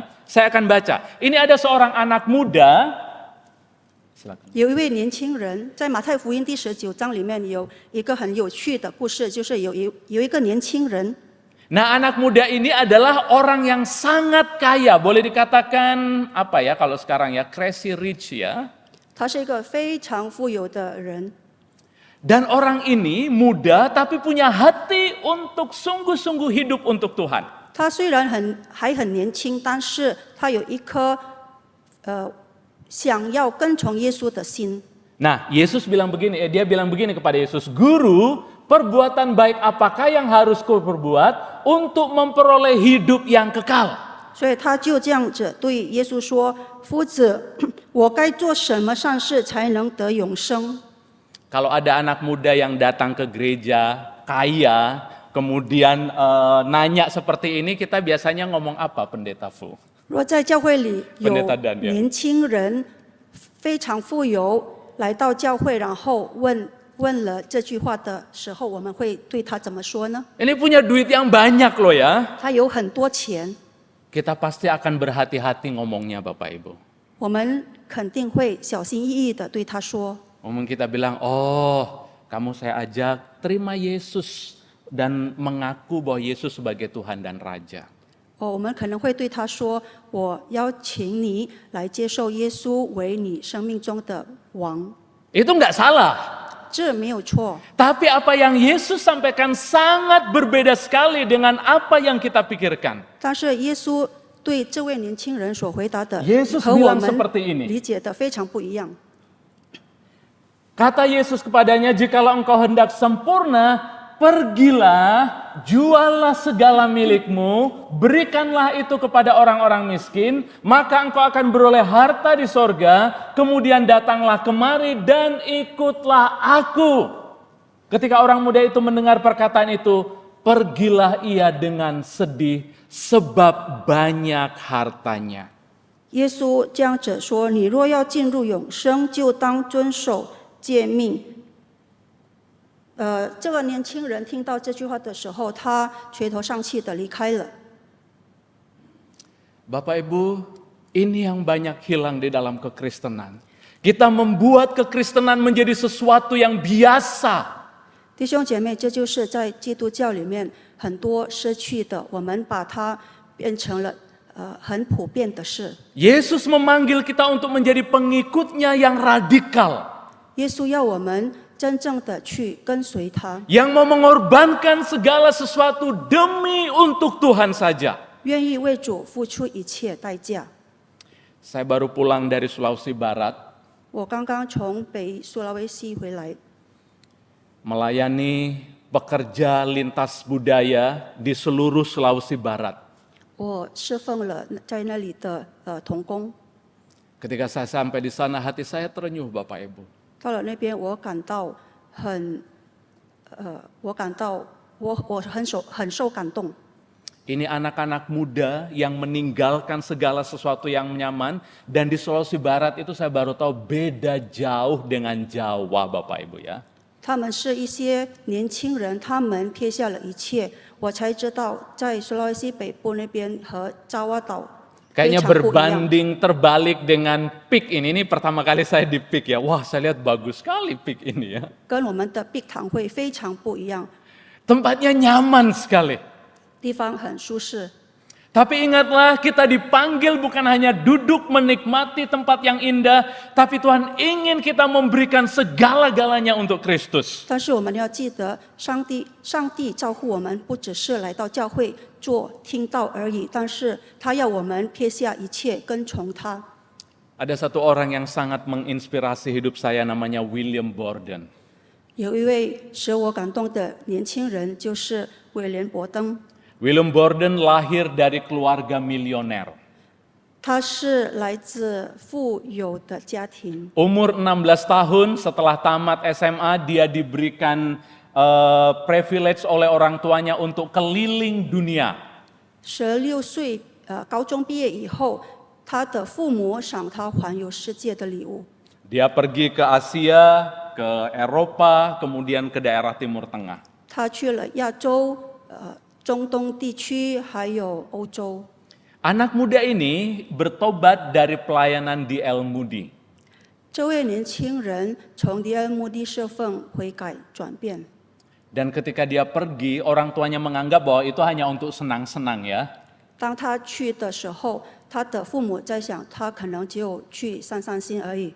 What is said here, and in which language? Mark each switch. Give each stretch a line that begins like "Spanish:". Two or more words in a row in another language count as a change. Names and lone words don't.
Indonesian: Saya akan baca. Ini ada seorang anak muda.
Chinese: 有一位年轻人，在马太福音第19章里面有一个很有趣的故事，就是有一个年轻人。
Indonesian: Nah, anak muda ini adalah orang yang sangat kaya, boleh dikatakan apa ya kalau sekarang ya,
English: crazy rich ya.
Chinese: 他是一个非常富有的人，
Indonesian: Dan orang ini muda tapi punya hati untuk sungguh-sungguh hidup untuk Tuhan.
Chinese: 他虽然还很年轻，但是他有一颗想要跟从耶稣的心。
Indonesian: Nah, Yesus bilang begini, dia bilang begini kepada Yesus, "Guru, perbuatan baik apakah yang harus ku perbuat untuk memperoleh hidup yang kekal?"
Chinese: 所以他就这样子对耶稣说：“夫子，我该做什么善事才能得永生？”
Indonesian: Kalau ada anak muda yang datang ke gereja, kaya, kemudian nanya seperti ini, kita biasanya ngomong apa, Pendeta Fu?
Chinese: 若在教会里有
Indonesian: Pendeta Dan ya.
Chinese: 年轻人非常富有来到教会，然后问了这句话的时候，我们会对他怎么说呢？
Indonesian: Ini punya duit yang banyak loh ya.
Chinese: 他有很多钱，
Indonesian: Kita pasti akan berhati-hati ngomongnya Bapak Ibu.
Chinese: 我们肯定会小心翼翼的对他说。
Indonesian: Ngomong kita bilang, "Oh, kamu saya ajak terima Yesus dan mengaku bahwa Yesus sebagai Tuhan dan Raja."
Chinese: 我们可能会对他说：“我邀请你来接受耶稣为你生命中的王。”
Indonesian: Itu nggak salah.
Chinese: 这没有错。
Indonesian: Tapi apa yang Yesus sampaikan sangat berbeda sekali dengan apa yang kita pikirkan.
Chinese: 但是耶稣对这位年轻人所回答的
Indonesian: Yesus
Chinese: 和我
Indonesian: bilang
Chinese: 们
Indonesian: seperti ini.
Chinese: 理解的非常不一样。
Indonesian: Kata Yesus kepadanya, "Jikalau engkau hendak sempurna, pergilah, juallah segala milikmu, berikanlah itu kepada orang-orang miskin, maka engkau akan beroleh harta di sorga, kemudian datanglah kemari dan ikutlah aku." Ketika orang muda itu mendengar perkataan itu, pergilah ia dengan sedih sebab banyak hartanya.
Chinese: 耶稣这样子说：“你若要进入永生，就当遵守诫命。” 这个年轻人听到这句话的时候，他垂头丧气的离开了。
Indonesian: Bapak Ibu, ini yang banyak hilang di dalam kekristenan. Kita membuat kekristenan menjadi sesuatu yang biasa.
Chinese: 弟兄姐妹，这就是在基督教里面很多失去的，我们把它变成了很普遍的事。
Indonesian: Yesus memanggil kita untuk menjadi pengikutnya yang radikal.
Chinese: 耶稣要我们真正的去跟随他，
Indonesian: Yang mau mengorbankan segala sesuatu demi untuk Tuhan saja.
Chinese: 愿意为主付出一切代价。
Indonesian: Saya baru pulang dari Sulawesi Barat,
Chinese: 我刚刚从北苏拉威西回来，
Indonesian: melayani pekerja lintas budaya di seluruh Sulawesi Barat.
Chinese: 我侍奉了在那里的童工。
Indonesian: Ketika saya sampai di sana, hati saya terenyuh Bapak Ibu.
Chinese: 到了那边，我感到我很受感动。
Indonesian: Ini anak-anak muda yang meninggalkan segala sesuatu yang nyaman. Dan di Sulawesi Barat itu saya baru tahu beda jauh dengan Jawa Bapak Ibu ya.
Chinese: 他们是一些年轻人，他们撇下了一切，我才知道在苏拉威西北部那边和爪哇岛非
Indonesian: Kayaknya
Chinese: 常不一样。
Indonesian: berbanding terbalik dengan PIK ini. Ini pertama kali saya di PIK ya. Wah, saya lihat bagus sekali PIK ini ya.
Chinese: 跟我们的碧堂会非常不一样，
Indonesian: Tempatnya nyaman sekali.
Chinese: 地方很舒适。
Indonesian: Tapi ingatlah, kita dipanggil bukan hanya duduk menikmati tempat yang indah, tapi Tuhan ingin kita memberikan segala-galanya untuk Kristus.
Chinese: 但是我们要记得，上帝照顾我们，不只是来到教会做听道而已，但是他要我们撇下一切，跟从他。
Indonesian: Ada satu orang yang sangat menginspirasi hidup saya, namanya William Borden.
Chinese: 有一位使我感动的年轻人，就是威廉伯登。
Indonesian: William Borden lahir dari keluarga milioner.
Chinese: 他是来自富有的家庭，
Indonesian: Umur 16 tahun setelah tamat SMA, dia diberikan privilege oleh orang tuanya untuk keliling dunia.
Chinese: 16 岁高中毕业以后，他的父母赏他环游世界的礼物。
Indonesian: Dia pergi ke Asia, ke Eropa, kemudian ke daerah Timur Tengah.
Chinese: 他去了亚洲、中东地区，还有欧洲。
Indonesian: Anak muda ini bertobat dari pelayanan di El Moody.
Chinese: 这位年轻人从迪恩目的侍奉悔改转变，
Indonesian: Dan ketika dia pergi, orang tuanya menganggap bahwa itu hanya untuk senang-senang ya.
Chinese: 当他去的时候，他的父母在想，他可能只有去散散心而已。